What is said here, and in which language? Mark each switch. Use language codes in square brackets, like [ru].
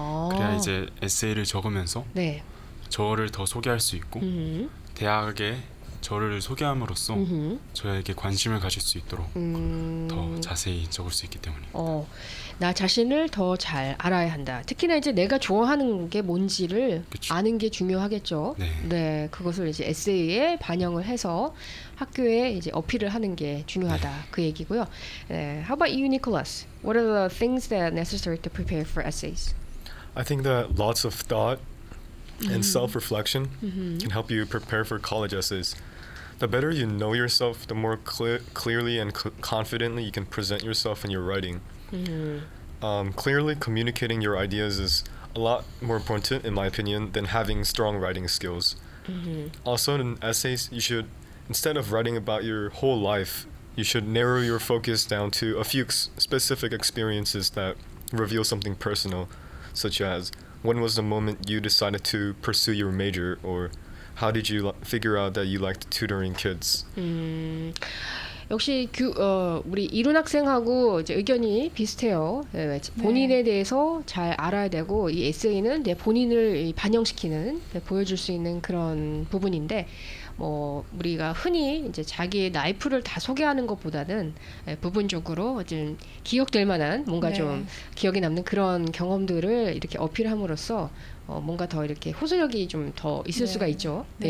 [ko] 그래야 이제 에세이를 적으면서 저를 더 소개할 수 있고 대학에 저를 소개함으로써 저에게 관심을 가질 수 있도록 더 자세히 적을 수 있기 때문에. 나 자신을 더 잘 알아야 한다. 특히나 이제 내가 좋아하는 게 뭔지를 아는 게 중요하겠죠. 네, 그것을 이제 에세이에 반영을 해서 학교에 이제 어필을 하는 게 중요하다. 그 얘기고요. [en] How about you, Nicholas? What are the things that are necessary to prepare for essays? I think that lots of thought and self-reflection can help you prepare for college essays. The better you know yourself, the more clearly and confidently you can present yourself in your writing. Clearly communicating your ideas is a lot more important, in my opinion, than having strong writing skills. Also, in essays, you should, instead of writing about your whole life, you should narrow your focus down to a few specific experiences that reveal something personal, such as when was the moment you decided to pursue your major, or how did you figure out that you liked tutoring kids? [ko] 역시 우리 이룬 학생하고 이제 의견이 비슷해요. 본인에 대해서 잘 알아야 되고 이 에세이는 내 본인을 반영시키는 보여줄 수 있는 그런 부분인데 뭐 우리가 흔히 이제 자기의 라이프를 다 소개하는 것보다는 부분적으로 좀 기억될 만한 뭔가 좀 기억에 남는 그런 경험들을 이렇게 어필함으로써 뭔가 더 이렇게 호소력이 좀 더 있을 수가 있죠.